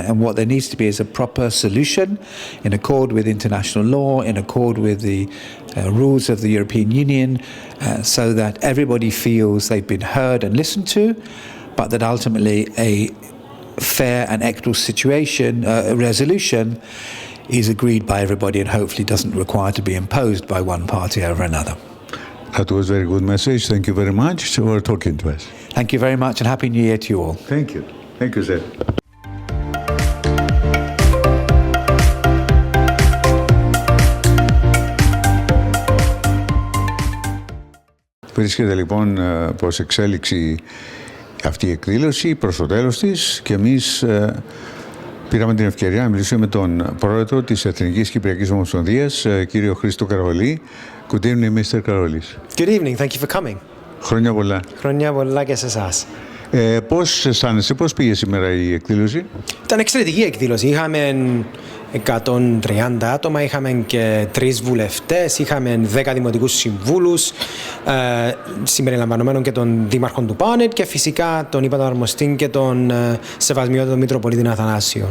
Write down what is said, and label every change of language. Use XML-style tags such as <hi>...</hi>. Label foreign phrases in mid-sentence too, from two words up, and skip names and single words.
<en>And what there needs to be is a proper solution in accord with international law, in accord with the rules of the European Union, so that everybody feels they've been heard and listened to, but that ultimately a fair and equitable situation, resolution, is agreed by everybody and hopefully doesn't require to be imposed by one party over another. That was a very good message. Thank you very much for talking to us. Thank you very much and Happy New Year to you all. Thank you. Thank you, sir.</en> <el>Βρίσκεται λοιπόν προς εξέλιξη αυτή η εκδήλωση προς το τέλος της και εμείς πήραμε την ευκαιρία να μιλήσουμε με τον πρόεδρο της Εθνικής Κυπριακής Ομοσπονδίας, κύριο Χρήστο Καραβολή.</el> <en>Good evening, Mr. Karolis. Good evening, thank you for coming.</en> <el>Χρόνια πολλά. Χρόνια πολλά και σε εσάς. Πώς αισθάνεσαι, πώς πήγε σήμερα η εκδήλωση? Ήταν εξαιρετική εκδήλωση. Είχαμε 130 άτομα, είχαμε και 3 βουλευτές, είχαμε 10 δημοτικούς συμβούλους, συμπεριλαμβανομένων και των δήμαρχων του Barnet και φυσικά τον υπαταρμοστή και τον σεβασμιότατο Μητροπολίτη Αθανάσιο.</el>